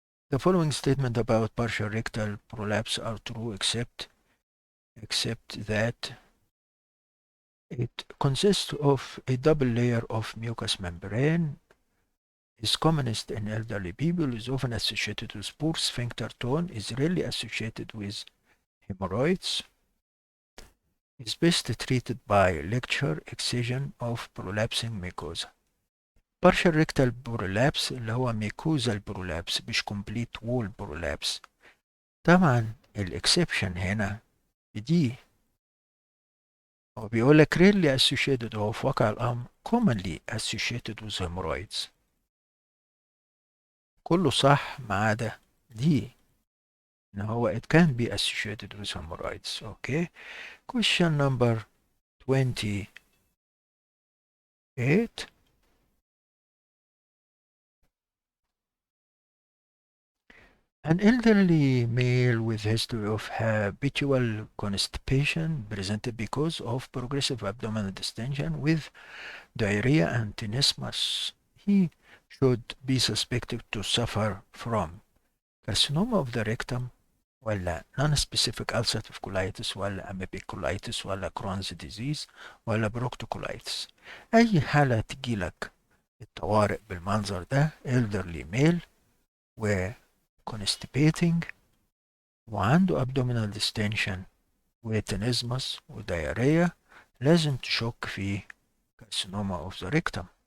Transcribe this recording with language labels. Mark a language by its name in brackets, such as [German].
[English] The following statement about partial rectal prolapse are true except that it consists of a double layer of mucous membrane, is commonest in elderly people, is often associated with poor sphincter tone, is rarely associated with hemorrhoids, is best treated by lecture excision of prolapsing mucosa. partial rectal prolapse اللي هو mucosal prolapse مش complete wall prolapse. [Arabic] طبعا الاكسبشن هنا دي، هو بيقول لك rarely associated، هو في واقع الامر [English] commonly associated with hemorrhoids. [Arabic] كله صح ما عدا دي، ان هو [English] it can be associated with hemorrhoids. Okay. question number 28. An elderly male with history of habitual constipation presented because of progressive abdominal distension with diarrhea and tenesmus. He should be suspected to suffer from carcinoma of the rectum, ولا non-specific ulcerative colitis ولا amoebic colitis ولا Crohn's disease ولا proctocolitis. [Arabic] أي حالة تجيلك الطوارئ بالمنظر ده [English] elderly male [Arabic] و constipating وعنده abdominal distension وتنزمس وديارية، لازم تشك في [English] carcinoma of the rectum.